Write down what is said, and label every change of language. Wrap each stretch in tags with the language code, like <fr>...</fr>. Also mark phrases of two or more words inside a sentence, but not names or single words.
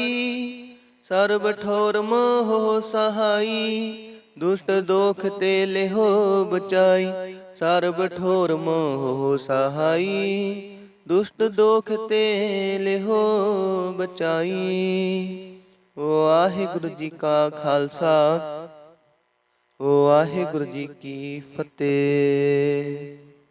<bra>सर्व ठोर मोह सहाई, दुष्ट दोख ते लिहो बचाई। सर्व ठोर मोह सहाई, दुष्ट दोख ते लिहो बचाई।</bra> <pa>ਵਾਹਿਗੁਰੂ ਜੀ ਕਾ ਖ਼ਾਲਸਾ, ਵਾਹਿਗੁਰੂ ਜੀ ਕੀ ਫ਼ਤਹਿ।</pa>